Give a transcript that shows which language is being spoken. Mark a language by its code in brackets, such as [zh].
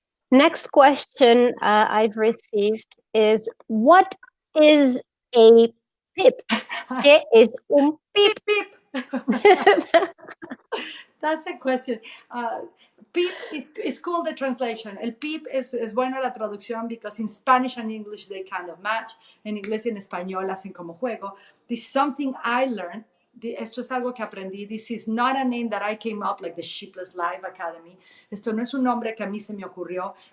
[en] Next question I've received is, what is a pip? [es] ¿Qué es un pip? [en] That's a question. PIP is called the translation. [es] El PIP es bueno la traducción [en] because in Spanish and English they kind of match. [es] En inglés y en español hacen como juego. [en] This is something I learned. [es] Esto es algo que aprendí. [en] This is not a name that I came up like the Sheepless Life Academy. [es] Esto no es un nombre que a mí se me ocurrió.